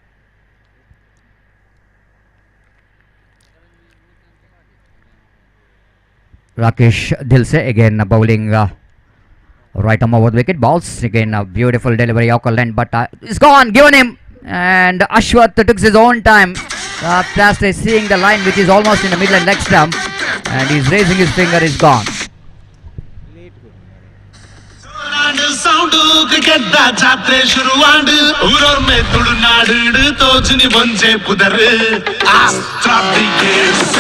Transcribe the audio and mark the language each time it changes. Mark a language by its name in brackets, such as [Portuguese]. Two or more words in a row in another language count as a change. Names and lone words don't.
[English] Rakesh Dilse again bowling right arm over the wicket. Balls again, a beautiful delivery. Yorker length, but it's gone, given him. And Ashwath took his own time. Just seeing the line which is almost in the middle and leg stump, and he's raising his finger. Is gone. [Tulu] ಸೌಂಡು ಕ್ರಿಕೆಟ್ ದ ಜಾತ್ರೆ ಶುರುವಾಂಡು ಊರವ್ರ ಮೇ ತುಳುನಾಡು ತೋಜುನಿ ಒಂಜೆ ಪುದರ್ ಆಸ್ಟ್ರಾ ಬ್ರಿಗೇಡ್